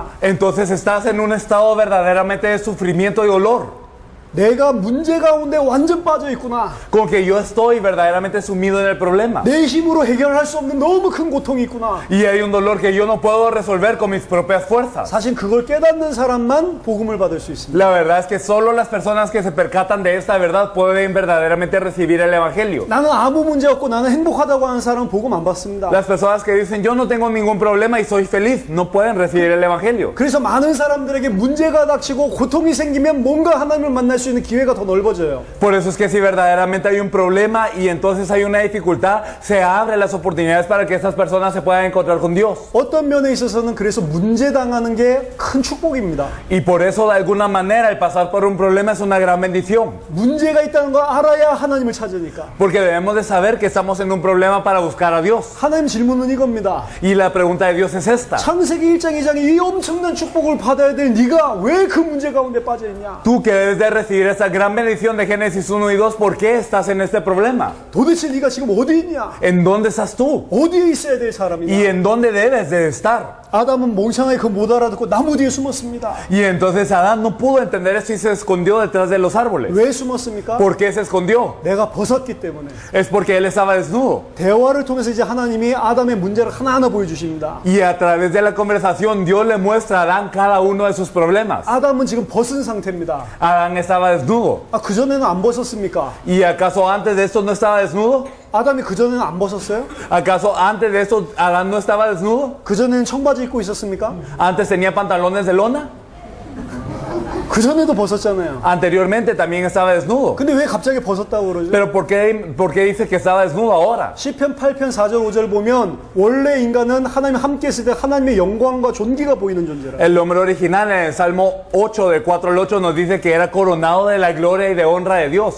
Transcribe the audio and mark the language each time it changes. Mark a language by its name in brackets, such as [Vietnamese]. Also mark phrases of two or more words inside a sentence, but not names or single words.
[Spanish] Entonces estás en un estado verdaderamente de sufrimiento y dolor. [Korean] 내가 문제 가운데 완전 빠져 있구나. [Spanish] Con que yo estoy verdaderamente sumido en el problema. [Korean] 내 힘으로 해결할 수 없는 너무 큰 고통이 있구나. [Spanish] Y hay un dolor que yo no puedo resolver con mis propias fuerzas. [Korean] 사실 그걸 깨닫는 사람만 복음을 받을 수 있습니다. [Spanish] La verdad es que solo las personas que se percatan de esta verdad pueden verdaderamente recibir el evangelio. [Korean] 나는 아무 문제 없고 나는 행복하다고 하는 사람은 복음 안 받습니다. [Spanish] Las personas que dicen yo no tengo ningún problema y soy feliz no pueden recibir el evangelio. [Korean] 그래서 많은 사람들에게 문제가 닥치고 고통이 생기면 뭔가 하나님을 만날 만날 수 있는 기회가 더 넓어져요. [Spanish] Por eso es que si verdaderamente hay un problema y entonces hay una dificultad, se abren las oportunidades para que estas personas se puedan encontrar con Dios. [Korean] 어떤 면에 있어서는 그래서 문제당하는 게 큰 축복입니다. [Spanish] Y por eso de alguna manera el pasar por un problema es una gran bendición. [Korean] 문제가 있다는 걸 알아야 하나님을 찾으니까. [Spanish] Porque debemos de saber que estamos en un problema para buscar a Dios. [Korean] 하나님 질문은 이겁니다. [Spanish] Y la pregunta de Dios es esta. [Korean] 창세기 1장 2장에 이 엄청난 축복을 받아야 될 네가 왜 그 문제 가운데 빠져 있냐? [Spanish] Tú que debes de recibir esa gran bendición de Génesis 1 y 2, ¿por qué estás en este problema? [Korean] 도대체 네가 지금 어디 있냐? [Spanish] ¿En dónde estás tú? [Korean] 어디에 있어야 될 사람이냐? [Spanish] ¿Y en dónde debes de estar? [Korean] 아담은 몽상하게 그 못 알아듣고 나무 뒤에 숨었습니다. [Spanish] Y entonces Adán no pudo entender esto y se escondió detrás de los árboles. [Korean] 왜 숨었습니까? [Spanish] ¿Por qué se escondió? [Korean] 내가 벗었기 때문에. [Spanish] Es porque él estaba desnudo. [Korean] 대화를 통해서 이제 하나님이 아담의 문제를 하나하나 보여주십니다. [Spanish] Y a través de la conversación Dios le muestra a Adán cada uno de sus problemas. [Korean] 아담은 지금 벗은 상태입니다. [Spanish] Adán estaba desnudo. [Korean] 그전에는 안 벗었습니까? [Spanish] ¿Y acaso antes de esto no estaba desnudo? [Korean] 아담이 그전에는 안 벗었어요? [Spanish] ¿Acaso antes de esto Adán no estaba desnudo? [Korean] 그전에는 청바지 입고 있었습니까? [Spanish] ¿Antes tenía pantalones de lona? [Korean] 그전에도 벗었잖아요. [Spanish] Anteriormente también estaba desnudo. [Korean] 근데 왜 갑자기 벗었다고 그러죠? [Spanish] Pero por qué dice que estaba desnudo ahora? [Korean] 시편 8편 4절 5절 보면 원래 인간은 하나님 함께 있을 때 하나님의 영광과 존귀가 보이는 존재라. [Spanish] El nombre original en el Salmo 8 del 4 al 8 nos dice que era coronado de la gloria y de honra de Dios.